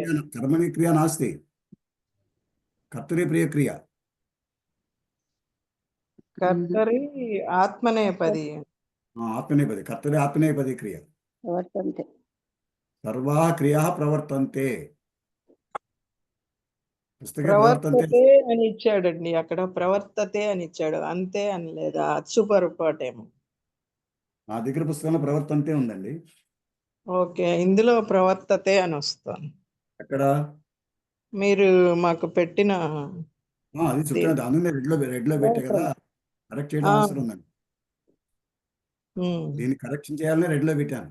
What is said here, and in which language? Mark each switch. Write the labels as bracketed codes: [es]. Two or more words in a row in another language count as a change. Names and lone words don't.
[sa] कर्मणि क्रिया नास्ति कर्तरिप्रियक्रिया कर्तरि आत्मनेपदी आत्मनेपदी कर्तरि आत्मनेपदी क्रिया वर्तन्ते सर्वाः क्रियाः प्रवर्तन्ते [te] ప్రవర్తతే అని ఇచ్చాడండి అక్కడ ప్రవర్తతే అని ఇచ్చాడు అంతే అని లేదా అచ్చుపరుపాటేమో నా దగ్గర పుస్తకంలో ప్రవర్తంతే ఉందండి ఓకే ఇందులో ప్రవర్తతే అని వస్తాను అక్కడ మీరు మాకు పెట్టిన అది చుట్టూ అందులో రెడ్ లో పెట్టే కదా కరెక్ట్ చేయడం అవసరం ఉందండి దీన్ని కరెక్షన్ చేయాలని రెడ్ లో పెట్టాను